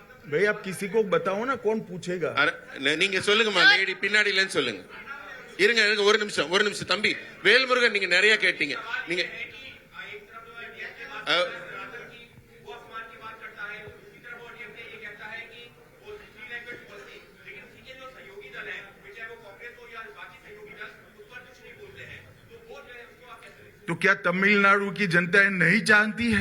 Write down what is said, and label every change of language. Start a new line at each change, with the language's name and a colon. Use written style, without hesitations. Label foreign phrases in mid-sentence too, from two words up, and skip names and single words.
Hindi: भाई आप किसी को बताओ ना, कौन पूछेगा?
Tamil: நீங்க சொல்லுங்கம்மா, லேடி பின்னாடிலன்னு சொல்லுங்க. இருங்க இருங்க, ஒரு நிமிஷம் தம்பி வேல்முருகன், நீங்க நிறைய கேட்டீங்க. நீங்க
Hindi: तो क्या तमिलनाडु की जनता नहीं जानती है?